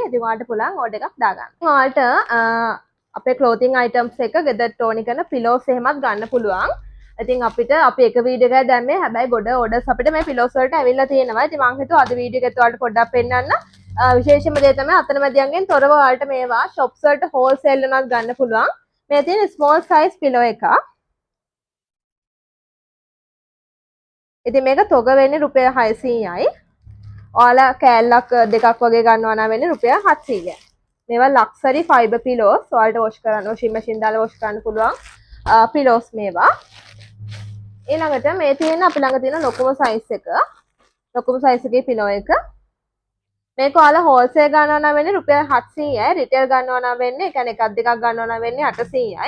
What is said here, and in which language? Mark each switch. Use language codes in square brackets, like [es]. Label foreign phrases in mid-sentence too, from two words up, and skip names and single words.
[si] ඉතින් ඔයාලට පුළුවන් order එකක් දාගන්න. ඔයාලට අපේ [en] clothing items [si] එක ගෙදරට ඕනි කරන pillows එහෙමත් ගන්න පුළුවන්. ඉතින් අපිට අපි එක වීඩියෝ එකක් දැම්මේ හැබැයි ගොඩ orders අපිට මේ pillows වලට ඇවිල්ලා තියෙනවා. ඉතින් මම හිතුවා අද වීඩියෝ එකත් ඔයාලට පොඩ්ඩක් පෙන්නන්න. විශේෂම දේ තමයි අතනමැදියන්ගෙන් තොරව ඔයාලට මේවා shops වලට wholesale උනත් ගන්න පුළුවන්. මේ තියෙන [en] small size pillow [si] එකක්. ඉතින් මේක තොග වෙන්නේ රුපියල් 600යි. ඔයාලා කෑල්ලක් දෙකක් වගේ ගන්නවා නම් වෙන්නේ රුපියල් 700යි. මේවා [en] luxury fiber pillows. [si] ඔයාලට wash කරන්න [en] washing machine [si] දාලා wash කරන්න පුළුවන් pillows මේවා. ඊළඟට මේ තියෙන අපි ළඟ තියෙන ලොකුම size එක. ලොකුම size එකේ pillow එක. මේක ඔයාලා wholesale ගන්නවා නම් වෙන්නේ රුපියල් 700යි. retail ගන්නවා නම් වෙන්නේ, ඒ කියන්නේ එකක් දෙකක් ගන්නවා නම් වෙන්නේ 800යි.